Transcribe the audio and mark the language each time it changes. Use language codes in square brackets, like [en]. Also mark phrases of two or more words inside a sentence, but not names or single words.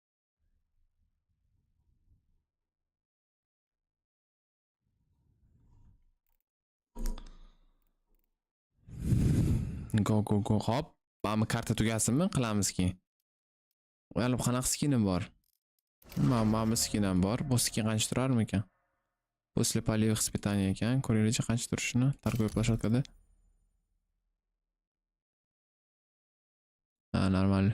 [en] Go. Hop. [uz] Mana karta tugasinmi? Qilamiz keyin. Yana qanaqa skinim bor? Mana bu skinim bor. Bu skin qancha turarmi ekan? [ru] После полевых испытаний [uz] ekan. Ko'ringlarchi qancha turishini [ru] торговой площадкада. Нормально.